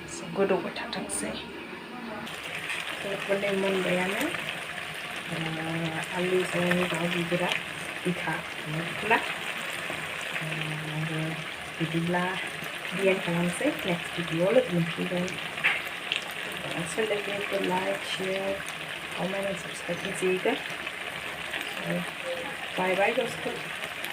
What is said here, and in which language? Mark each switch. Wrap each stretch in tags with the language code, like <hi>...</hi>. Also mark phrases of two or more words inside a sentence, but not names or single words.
<brx>गोदौबाय थाथोंसै बेफोरनि मोनबायानो आलुजों दाउ बिगुरा बिखा ना बिदिब्ला डिएन खालामसै</brx> <en>next video</en> <brx>लोगो मोनफिनगोन सोलोंदो</brx> <en>like share comment and subscribe</en> <hi>कीजिएगा बाय बाय दोस्तों।</hi>